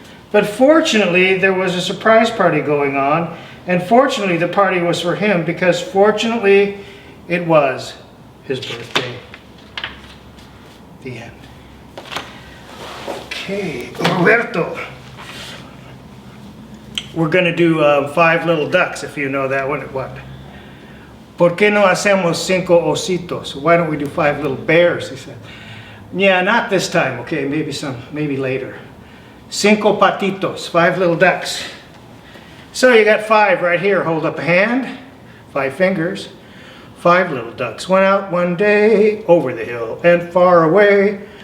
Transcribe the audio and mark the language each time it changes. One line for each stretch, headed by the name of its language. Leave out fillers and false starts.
English: But fortunately, there was a surprise party going on, and fortunately, the party was for him because fortunately, it was his birthday. The end. Okay, Roberto. We're going to do 5 little ducks, if you know that one. What?
Spanish: ¿Por qué no hacemos 5 ositos?
English: Why don't we do 5 little bears? He said. Yeah, not this time. Okay, maybe later. 5 patitos, 5 little ducks. So you got 5 right here. Hold up a hand, 5 fingers. 5 little ducks went out one day over the hill and far away.